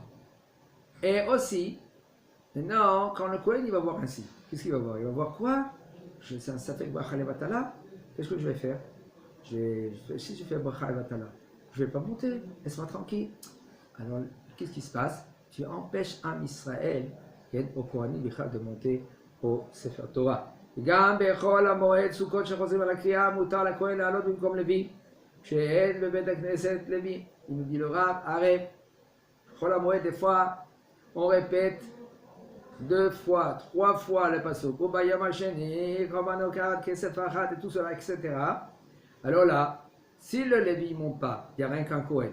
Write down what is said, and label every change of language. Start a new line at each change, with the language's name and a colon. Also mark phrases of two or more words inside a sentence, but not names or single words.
French: Et aussi, maintenant, quand le Kohen il va voir ainsi, qu'est-ce qu'il va voir? Il va voir quoi? Ça fait
Hebrew: ברכה לבטלה.
French: Qu'est-ce que je vais faire? Si je fais
Hebrew: ברכה לבטלה,
French: je ne vais pas monter, laisse-moi tranquille. Alors, qu'est-ce qui se passe? Tu empêches un Israël au Kohanim de monter au
Hebrew: ספר תורה. גם בחול המועד סוכות שחוזרים על הקריאה מותר לכהן לעלות במקום לוי שאין בבית הכנסת לוי.
French: Il nous dit le Rav, arrête.
Hebrew: חול המועד,
French: des fois, on répète 2 fois, 3 fois le pasuk.
Hebrew: וביום השני קרבנות כסף אחת
French: et tout cela, etc. Alors là, si le Lévi ne monte pas, il n'y a rien qu'un Kohen.